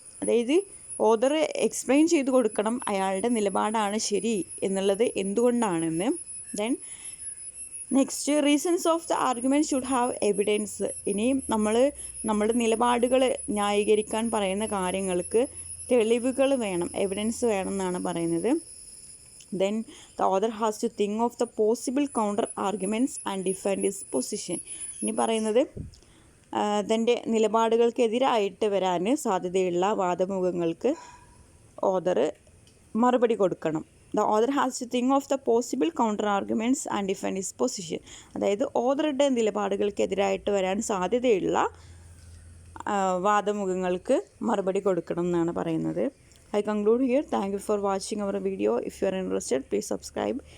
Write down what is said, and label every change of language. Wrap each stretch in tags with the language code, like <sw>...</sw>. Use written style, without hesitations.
<ml>അതായത് author explain ചെയ്ത് കൊടുക്കണം അയാളുടെ നിലപാടാണ് ശരി എന്നുള്ളത് എന്തുകൊണ്ടാണെന്ന്.</ml> <en>Then next reasons of the argument should have evidence.</en> <ml>ഇനി നമ്മുടെ നിലപാടുകൾ ന്യായീകരിക്കാൻ പറയുന്ന കാര്യങ്ങൾക്ക് തെളിവുകൾ വേണം, എവിഡൻസ് വേണം എന്നാണ് പറയുന്നത്.</ml> <en>Then the author has to think of the possible counter arguments and defend his position.</en> <ml>ഇനി പറയുന്നത് തൻ്റെ നിലപാടുകൾക്കെതിരായിട്ട് വരാൻ സാധ്യതയുള്ള വാദമുഖങ്ങൾക്ക് ഓഥർ മറുപടി കൊടുക്കണം.</ml> <en>The author has to think of the possible counter arguments and defend his position.</en> <ml>അതായത് ഓഥറുടെ നിലപാടുകൾക്കെതിരായിട്ട് വരാൻ സാധ്യതയുള്ള വാദമുഖങ്ങൾക്ക് മറുപടി കൊടുക്കണം എന്നാണ് പറയുന്നത്.</ml> <en>I conclude here. Thank you for watching our video. If you are interested, please subscribe.</en>